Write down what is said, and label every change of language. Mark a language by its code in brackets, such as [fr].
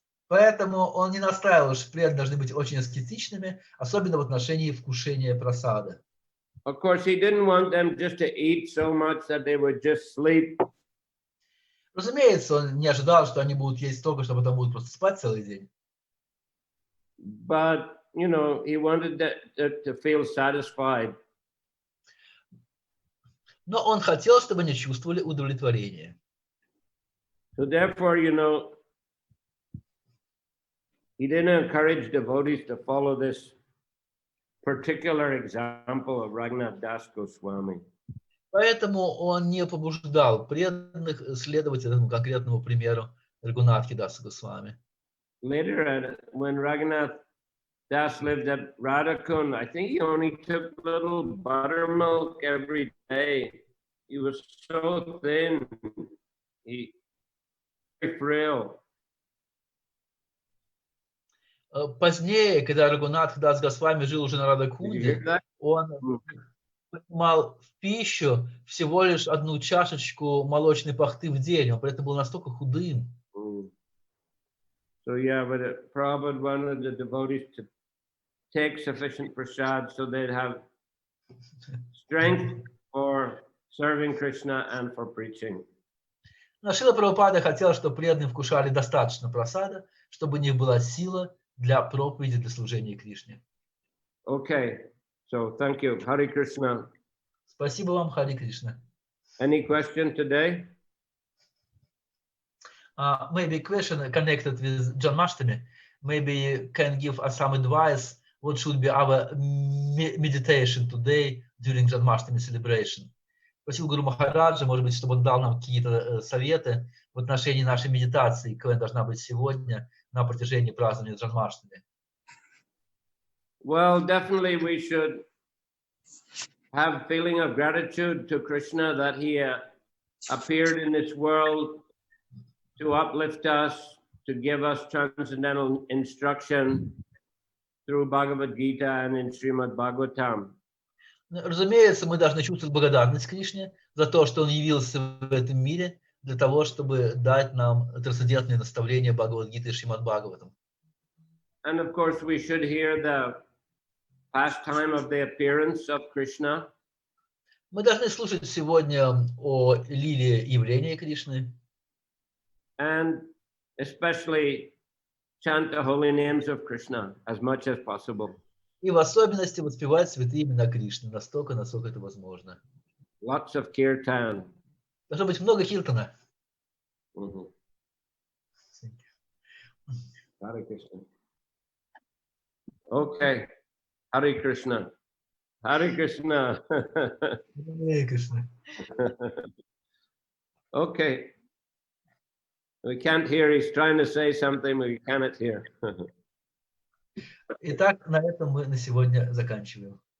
[ru] Поэтому он не настаивал, что преданные должны быть очень аскетичными, особенно в отношении вкушения прасада. [en] Of course, he didn't want them just to eat so much that they would just sleep. [ru] Разумеется, он не ожидал, что они будут есть столько, что потом будут просто спать целый день. [en] But, he wanted to feel satisfied. [ru] Но он хотел, чтобы они чувствовали удовлетворение. [en] So therefore, he didn't encourage devotees to follow this particular example of Raghunath Das Goswami. [ru] Поэтому он не побуждал преданных следовать этому конкретному примеру Рагунатхи Даса Госвами. [en] Later, when Raghunath Das lived at Radhakund, I think he only took little buttermilk every day. He was so thin. He was very frail. [ru] Позднее, когда Рагунатх Дас Госвами жил уже на Радакунде, он принимал в пищу всего лишь одну чашечку молочной пахты в день. Он при этом был настолько худым. [en] So yeah, but Prabhupada wanted the devotees to take sufficient prasad so they'd have strength for serving Krishna and for preaching. [ru] Но Шрила Прабхупада хотел, чтобы преданные вкушали достаточно прасада, чтобы у них была сила для проповеди, для служения Кришне. [en] Okay, so thank you. Hare Krishna. [ru] Спасибо вам, Хари Кришна. [en] Any question today? Maybe question connected with Janmashtami. Maybe you can give us some advice. What should be our meditation today during Janmashtami celebration? [ru] Просил Гуру Махараджа, может быть, чтобы он дал нам какие-то советы в отношении нашей медитации, какая должна быть сегодня на протяжении празднования Джанмаштами. [en] Well, definitely we should have feeling of gratitude to Krishna that he appeared in this world to uplift us, to give us transcendental instruction through Bhagavad Gita and in Srimad Bhagavatam. [ru] Разумеется, мы должны чувствовать благодарность Кришне за то, что Он явился в этом мире для того, чтобы дать нам трансцендентные наставления Бхагавад-гиты и Шримад Бхагаватам. [en] And of course, we should hear the pastime of the appearance of Krishna. [ru] Мы должны слушать сегодня о лиле явления Кришны. [en] And especially chant the holy names of Krishna as much as possible. [ru] И в особенности воспевать святые имена Кришны настолько, насколько это возможно. [en] Lots of kirtan. [ru] Должно быть много киртана. [en] Hare Krishna. Okay. Hare Krishna. Hare Krishna. Hare Krishna. Okay. We can't hear. He's trying to say something, we cannot hear. [ru] Итак, на этом мы на сегодня заканчиваем.